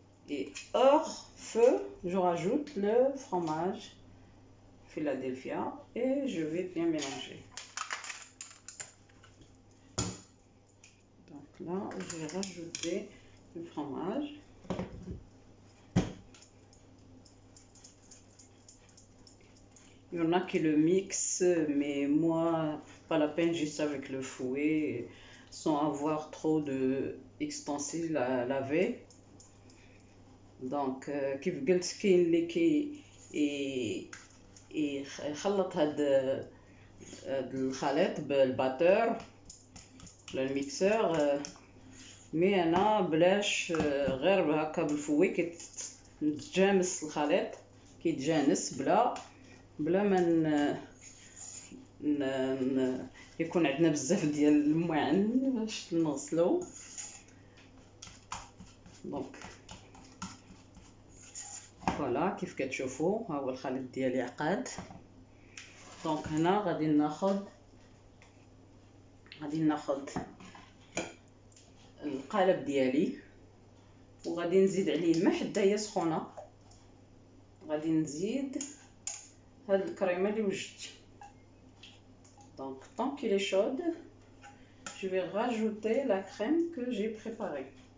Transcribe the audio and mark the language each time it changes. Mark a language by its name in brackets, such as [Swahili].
[French] Et hors feu, je rajoute le fromage Philadelphia et je vais bien mélanger. Donc là, je vais rajouter le fromage. Il y en a qui le mixent, mais moi, pas la peine, juste avec le fouet, sans avoir trop d'ustensiles à laver. Donc, [Arabic] كيف قلت كاين اللي يخلط هاد الخليط بالباتور ولا الميكسور، مي انا بلاش، غير هكا بالفوي كيتجانس الخليط، كيتجانس بلا ما يكون عندنا بزاف ديال المعن باش نغسلو. [French] دونك فوالا [Arabic] كيف كتشوفوا ها هو الخليط ديالي عقاد. [French] دونك [Arabic] هنا غادي ناخذ القالب ديالي وغادي نزيد عليه الماء حتى هي سخونه. غادي نزيد هاد الكريمه اللي وجدت. [French] Donc tant qu'il est chaude, je vais rajouter la crème que j'ai préparée.